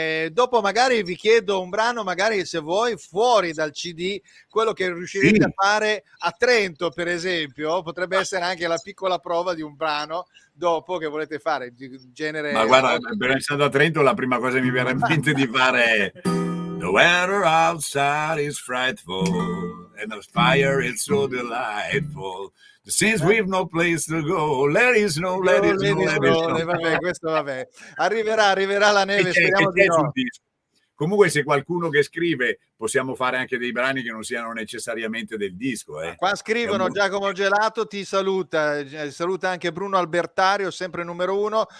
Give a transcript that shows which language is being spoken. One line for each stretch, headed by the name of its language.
Italian: Dopo magari vi chiedo un brano, magari se vuoi, fuori dal CD, quello che riuscirete a fare a Trento, per esempio, potrebbe essere anche la piccola prova di un brano dopo che volete fare di genere. Ma guarda, essendo a Trento, la prima cosa che mi viene in mente di fare è
English: The weather outside is frightful and the fire is so delightful. Since we've no place to go, let it snow.
Italian: Vabbè, questo vabbè. Arriverà la neve, speriamo di no. Comunque, se qualcuno che scrive, possiamo fare anche dei brani che non siano necessariamente del disco. Qua scrivono Giacomo Gelato, ti saluta anche Bruno Albertario, sempre numero 1.